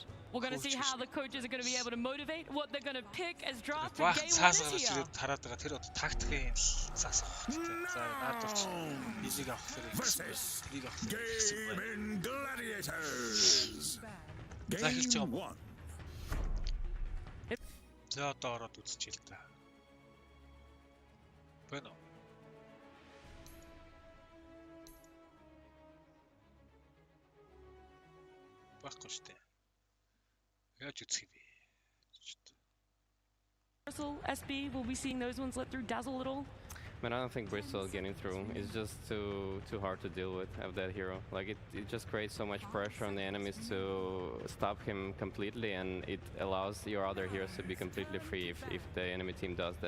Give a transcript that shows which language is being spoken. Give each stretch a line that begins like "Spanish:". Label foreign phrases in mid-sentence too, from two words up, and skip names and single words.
English: We're going to see how the coaches are going to be able to motivate, what they're going to pick as draft for game 1 this year. Versus Gaming Gladiators. Game 1.
Mongolian: За одоо ороод үзчихъя л да. Bueno. Баггүй штэ. Яаж үзэх юм бэ?
English: Bristol, SB, will we seeing those ones let through Dazzle a little? Man, I don't think Bristol is getting through. It's just too hard to deal with of that hero. Like it just creates so much pressure on the enemies to stop him completely, and it allows your other heroes to be completely free if the enemy team does that.